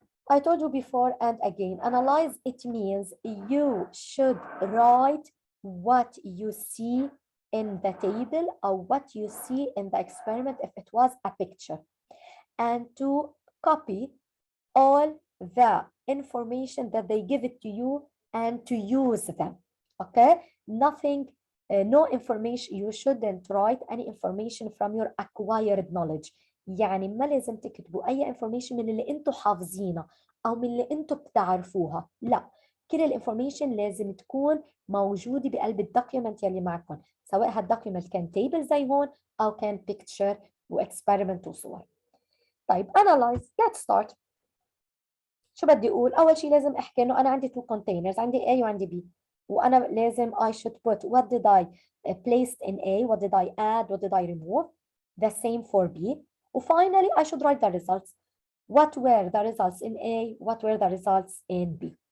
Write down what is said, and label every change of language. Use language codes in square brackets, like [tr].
[en] I told you before and again, analyze, it means you should write what you see in the table or what you see in the experiment if it was a picture, and to copy all the information that they give it to you and to use them. Okay, nothing, no information, you shouldn't write any information from your acquired knowledge. [ar] يعني ما لازم تكتبوا اي information من اللي انتم حافظينها او من اللي انتم بتعرفوها، لا، كل الانفورميشن لازم تكون موجوده بقلب الدوكيومنت يلي معكم، سواء هالدوكيومنت كان تيبل زي هون او كان بيكتشر واكسبيرمنت وصور. [en] طيب analyze. let's start. [ar] شو بدي اقول؟ اول شيء لازم احكي انه انا عندي [en] two containers، [ar] عندي A وعندي B، وانا لازم [en] I should put what did I place in A, what did I add, what did I remove. The same for B. Finally I should write the results. What were the results in A, what were the results in B.